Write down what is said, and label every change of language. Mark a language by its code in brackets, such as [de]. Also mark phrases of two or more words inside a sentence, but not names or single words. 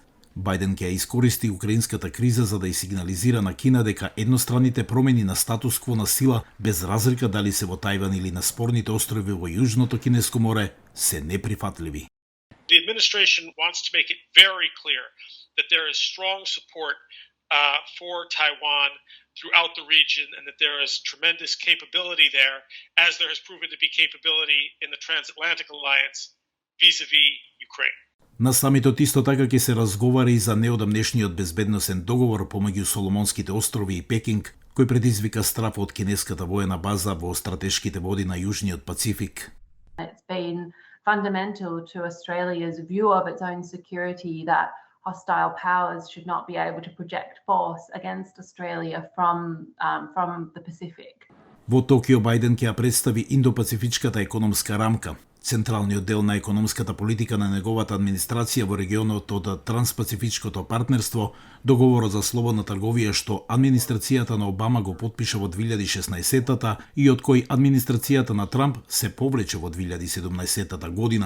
[mk] Бајден ќе искористи украинската криза за да ја сигнализира на Кина дека едностранните промени на статус кво на сила, без разлика дали се во Тајван или на спорните острови во Јужното Кинеско море, се неприфатливи. [en] The administration wants to make it very clear that there is strong support for Taiwan throughout the region and that there is tremendous capability there, as there has proven to be capability in the Transatlantic Alliance vis-a-vis Ukraine. [mk] На самитот исто така ќе се разговара и за неодамнешниот безбедносен договор помеѓу Соломонските острови и Пекинг, кој предизвика страф од кинеската воена база во стратешките води на Јужниот Пацифик. [en] It's been fundamental to Australia's view of its own security that hostile powers should not be able to project force against Australia from the Pacific. [mk] Во Токио Бајден ќе ја представи Индо-Пацифичката економска рамка, централниот дел на економската политика на неговата администрација во регионот од Транспацифичкото партнерство, договорот за слободна трговија што администрацијата на Обама го потпиша во 2016-та и од кој администрацијата на Трамп се повлече во 2017 година.